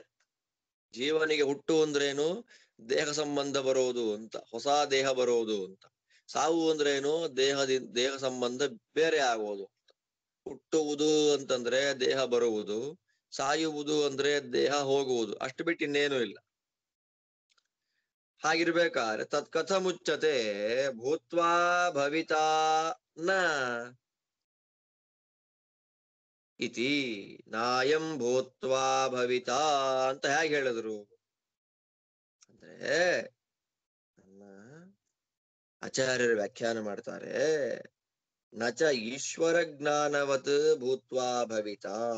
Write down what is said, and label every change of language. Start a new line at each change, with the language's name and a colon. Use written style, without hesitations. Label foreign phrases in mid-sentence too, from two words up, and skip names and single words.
Kannada: ಜೀವನಿಗೆ ಹುಟ್ಟು ಅಂದ್ರೇನು? ದೇಹ ಸಂಬಂಧ ಬರೋದು ಅಂತ, ಹೊಸ ದೇಹ ಬರೋದು ಅಂತ. ಸಾವು ಅಂದ್ರೇನು? ದೇಹ ಸಂಬಂಧ ಬೇರೆ ಆಗೋದು. ಹುಟ್ಟುವುದು ಅಂತಂದ್ರೆ ದೇಹ ಬರುವುದು, ಸಾಯುವುದು ಅಂದ್ರೆ ದೇಹ ಹೋಗುವುದು, ಅಷ್ಟು ಬಿಟ್ಟು ಇನ್ನೇನು ಇಲ್ಲ. ಹಾಗಿರ್ಬೇಕಾದ್ರೆ
Sanskrit: ತತ್ಕಥ ಮುಚ್ಚತೆ ಭೂತ್ವಾ ಭವಿತಾ ನ ಇತಿ ನಾಯಂ ಭೂತ್ವಾ ಭವಿತಾ
Kannada: ಅಂತ ಹೇಗೆ ಹೇಳಿದ್ರು ಅಂದ್ರೆ, ನನ್ನ ಆಚಾರ್ಯರು ವ್ಯಾಖ್ಯಾನ ಮಾಡ್ತಾರೆ,
Sanskrit: ನಚ ಈಶ್ವರ ಜ್ಞಾನವತ್ ಭೂತ್ವಾ ಭವಿತಾ.